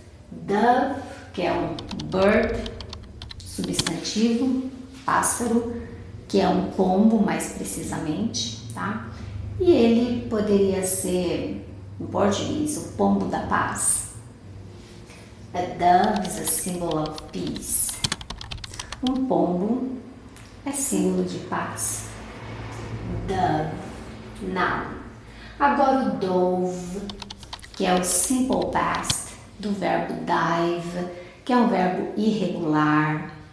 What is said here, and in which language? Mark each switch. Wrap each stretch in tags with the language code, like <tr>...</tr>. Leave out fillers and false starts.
<pt>Dove, que é um bird, substantivo, pássaro, que é um pombo mais precisamente, tá? E ele poderia ser, em português, o pombo da paz.</pt> <en>A dove is a symbol of peace.</en> <pt>Um pombo é símbolo de paz. Dove, noun. Agora o dove, que é o simple past do verbo dive, que é um verbo irregular.</pt>